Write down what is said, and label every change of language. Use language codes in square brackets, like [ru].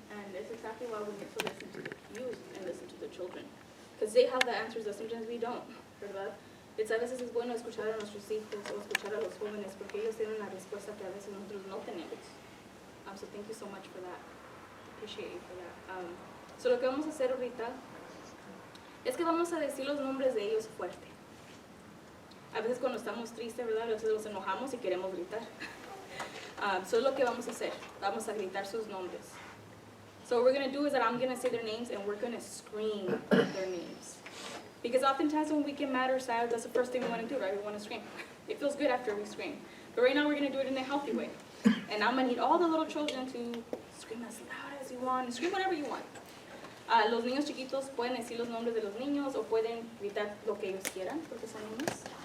[en] And it's exactly why we need to listen to the youth and listen to the children. Because they have the answers that sometimes we don't, ¿verdad? [es] A veces es bueno escuchar a nuestros hijos o escuchar a los jóvenes porque ellos tienen la respuesta que a veces nosotros no tenemos. [en] So thank you so much for that. Appreciate you for that. [es] So lo que vamos a hacer ahorita es que vamos a decir los nombres de ellos fuerte. A veces cuando estamos tristes, ¿verdad? A veces nos enojamos y queremos gritar. So es lo que vamos a hacer. Vamos a gritar sus nombres. [en] So what we're going to do is that I'm going to say their names and we're going to scream their names. Because oftentimes when we get mad or sad, that's the first thing we want to do, right? We want to scream. It feels good after we scream. But right now we're going to do it in a healthy way. And I'm going to need all the little children to scream as loud as you want, scream whatever you want. [es] Los niños chiquitos pueden decir los nombres de los niños o pueden gritar lo que ellos quieran, porque son niños.